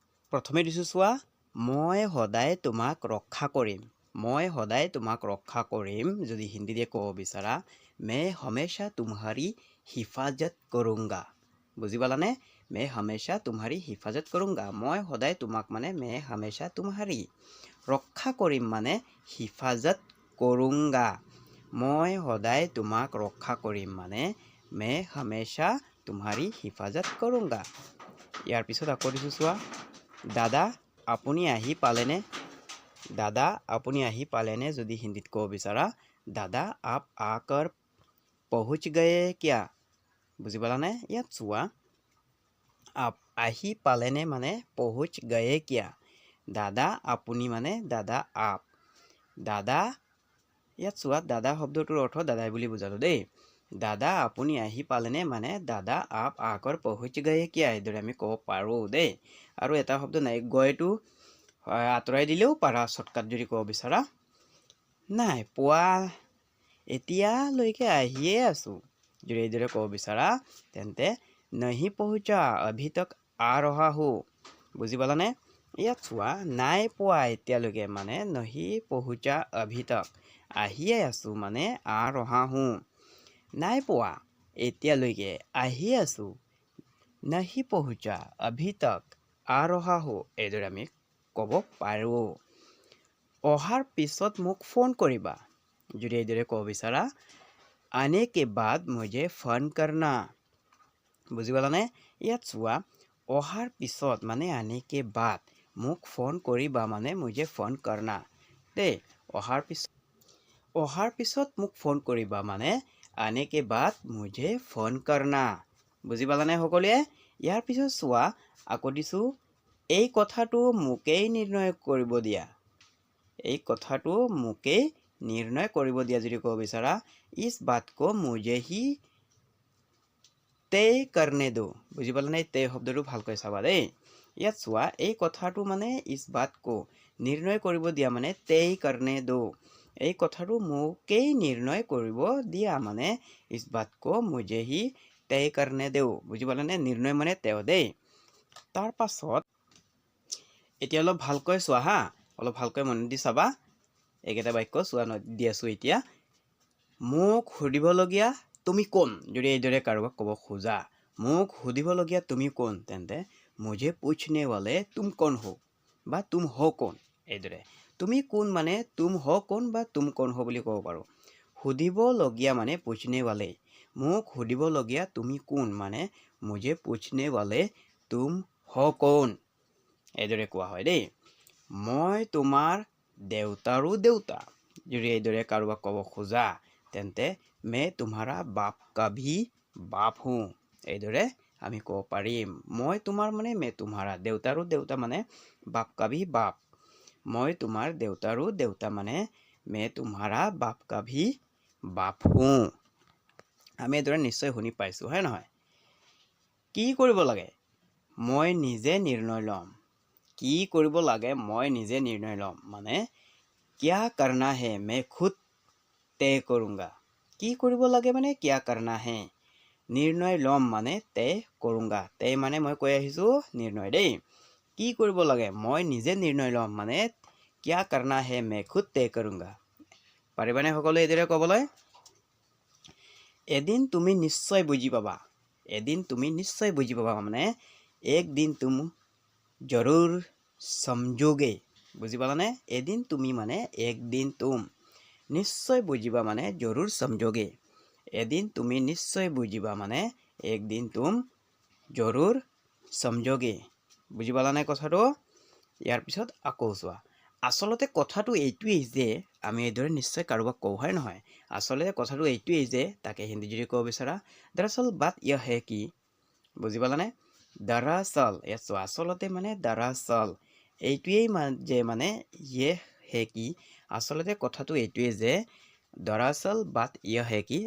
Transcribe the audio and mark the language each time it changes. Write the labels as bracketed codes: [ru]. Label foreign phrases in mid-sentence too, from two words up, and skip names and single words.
[as] প্ৰথমে দিছোঁ চোৱা, মই সদায় তোমাক ৰক্ষা কৰিম। মই সদায় তোমাক ৰক্ষা কৰিম যদি হিন্দীতে ক'ব বিচাৰা, [hi] मैं हमेशा तुम्हारी हिफाजत करूँगा। [as] বুজি পালানে? [hi] मैं हमेशा तुम्हारी हिफाजत करूँगा। [as] মই সদায় তোমাক মানে [hi] मैं हमेशा तुम्हारी [as] ৰক্ষা কৰিম মানে [hi] हिफाजत करूँगा। [as] মই সদায় তোমাক ৰক্ষা কৰিম মানে [hi] मैं हमेशा तुम्हारी हिफाजत करूँगा। [as] ইয়াৰ পিছত আকৌ দিছোঁ চোৱা, দাদা আপুনি আহি পালেনে? দাদা আপুনি আহি পালেনে যদি হিন্দীত ক'ব বিচাৰা, দাদা [hi] आप आकर पहुँच गए क्या? [as] বুজি পালানে? ইয়াত চোৱা, आप আহি পালেনে মানে [hi] पहुँच गए क्या। [as] দাদা আপুনি মানে দাদা आप। দাদা ইয়াত চোৱা, দাদা শব্দটোৰ অৰ্থ দাদাই বুলি বুজালো দেই। দাদা আপুনি আহি পালেনে মানে দাদা [hi] आप आकर पहुँच गए क्या। [as] এইদৰে আমি ক'ব পাৰোঁ দেই। আৰু এটা শব্দ নাই, গয়টো আঁতৰাই দিলেও পাৰা শ্বৰ্টকাট যদি ক'ব বিচাৰা। নাই পোৱা, এতিয়ালৈকে আহিয়ে আছোঁ যদি এইদৰে ক'ব বিচাৰা তেন্তে [hi] नहीं पहुँचा अभी तक आ रहा हूँ। [as] বুজি পালানে? ইয়াত চোৱা, নাই পোৱা এতিয়ালৈকে মানে [hi] नहीं पहुँचा अभी तक, [as] আহিয়ে আছোঁ মানে [hi] आ रहा हूँ। [as] নাই পোৱা এতিয়ালৈকে আহি আছোঁ, [hi] नहीं पहुँचा अभी तक आ रहा हूँ। [as] এইদৰে আমি ক'ব পাৰোঁ। অহাৰ পিছত মোক ফোন কৰিবা যদি এইদৰে ক'ব বিচাৰা, [hi] आने के बाद मुझे फ़ोन करना। [as] বুজি পালানে? ইয়াত চোৱা, অহাৰ পিছত মানে [hi] आने के बाद, [as] মোক ফোন কৰিবা মানে [hi] मुझे फ़ोन करना [as] দেই। অহাৰ পিছত মোক ফোন কৰিবা মানে [hi] आने के बाद मुझे फ़ोन करना। [as] বুজি পালানে সকলোৱে? ইয়াৰ পিছত চোৱা, আকৌ দিছোঁ, এই কথাটো মোকেই নিৰ্ণয় কৰিব দিয়া। এই কথাটো মোকেই নিৰ্ণয় কৰিব দিয়া যদি ক'ব বিচাৰা, [hi] इस बात को मुझे ही तय करने दो। [as] বুজি পালানে? तय শব্দটো ভালকৈ চাবা দেই। ইয়াত চোৱা, এই কথাটো মানে [hi] इस बात को [as] নিৰ্ণয় কৰিব দিয়া মানে [hi] तय करने दो। [as] এই কথাটো মোকেই নিৰ্ণয় কৰিব দিয়া মানে [hi] इस बात को मुझे ही तय करने दो। [as] বুজি পালানে? নিৰ্ণয় মানে তেওঁ দেই। তাৰ পাছত এতিয়া অলপ ভালকৈ চোৱা হা, অলপ ভালকৈ মন দি চাবা। এইকেইটা বাক্য চোৱা দি আছোঁ এতিয়া। মোক সুধিবলগীয়া তুমি কোন যদি এইদৰে কাৰোবাক ক'ব খোজা, মোক সুধিবলগীয়া তুমি কোন, তেন্তে [hi] मुझे पूछने वाले तुम कौन हो [as] বা [hi] तुम हो कौन। [as] এইদৰে তুমি কোন মানে [hi] तुम हो कौन [as] বা [hi] तुम कौन हो [as] বুলি ক'ব পাৰোঁ। সুধিবলগীয়া মানে [hi] पूछने वाले, [as] মোক সুধিবলগীয়া তুমি কোন মানে [hi] मुझे पूछने वाले तुम हो कौन। [as] এইদৰে কোৱা হয় দেই। মই তোমাৰ দেউতাৰো দেউতা যদি এইদৰে কাৰোবাক ক'ব খোজা তেন্তে [hi] मैं तुम्हारा बाप का भी बाप हूँ। [as] এইদৰে আমি ক'ব পাৰিম। মই তোমাৰ মানে [hi] मैं तुम्हारा, [as] দেউতাৰো দেউতা মানে [hi] बाप का भी बाप। [as] মই তোমাৰ দেউতাৰো দেউতা মানে [hi] मैं तुम्हारा बाप का भी बाप हूँ। [as] আমি এইদৰে নিশ্চয় শুনি পাইছোঁ হয় নহয়? কি কৰিব লাগে? মই নিজে নিৰ্ণয় ল'ম। কি কৰিব লাগে মই নিজে নিৰ্ণয় ল'ম মানে [hi] क्या करना है मैं खुद तय करूँगा। [as] কি কৰিব লাগে মানে [hi] क्या करना है, [as] নিৰ্ণয় ল'ম মানে [hi] तय करूँगा। [as] तय মানে মই কৈ আহিছোঁ নিৰ্ণয় দেই। কি কৰিব লাগে মই নিজে নিৰ্ণয় ল'ম মানে [hi] क्या करना है मैं खुद तय करूँगा। [as] পাৰিবানে সকলোৱে এইদৰে ক'বলৈ? এদিন তুমি নিশ্চয় বুজি পাবা। এদিন তুমি নিশ্চয় বুজি পাবা মানে [hi] एक दिन तुम जरूर समझोगे। [as] বুজি পালানে? এদিন তুমি মানে [hi] एक दिन तुम, [as] নিশ্চয় বুজিবা মানে [hi] जरूर समझोगे। [as] এদিন তুমি নিশ্চয় বুজিবা মানে [hi] एक दिन तुम जरूर समझोगे। [as] বুজি পালানে কথাটো? ইয়াৰ পিছত আকৌ চোৱা, আচলতে কথাটো এইটোৱেই যে আমি এইদৰে নিশ্চয় কাৰোবাক কওঁ হয় নহয়? আচলতে কথাটো এইটোৱেই যে, তাকে হিন্দী যদি ক'ব বিচাৰা, [hi] दरअसल बात यह है कि। [as] বুজি পালানে? দৰাচল, ইয়াত চোৱা, আচলতে মানে দৰাচল এইটোৱেই যে মানে [hi] ये है कि, [as] আচলতে কথাটো এইটোৱেই যে [hi] दरअसल बात यह है कि।